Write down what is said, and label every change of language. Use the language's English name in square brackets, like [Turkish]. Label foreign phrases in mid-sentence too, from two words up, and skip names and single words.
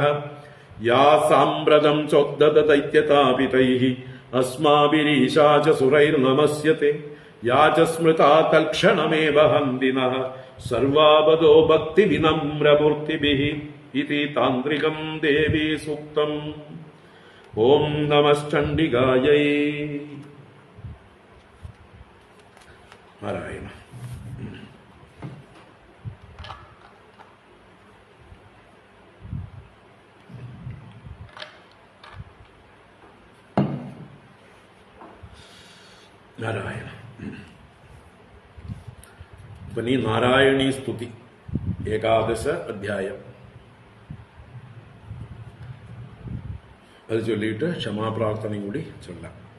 [Sanskrit] या साम्प्रतं चोद्धत दैत्यतापितैः अस्माभिरीशा च सुरैर्नमस्यते या च स्मृता तत्क्षणमेव हन्तिनः सर्वापदो भक्तिविनम्रमूर्तिभिः इति तान्त्रिकं देवी सूक्तम्। ॐ नमश्चण्डिकायै। नारायण। [Malayalam] നാരായണ. അപ്പം ഈ നാരായണീ സ്തുതി ഏകാദശ അധ്യായം അത് ചൊല്ലിയിട്ട് ക്ഷമാപ്രാർത്ഥനയും കൂടി ചൊല്ലാം.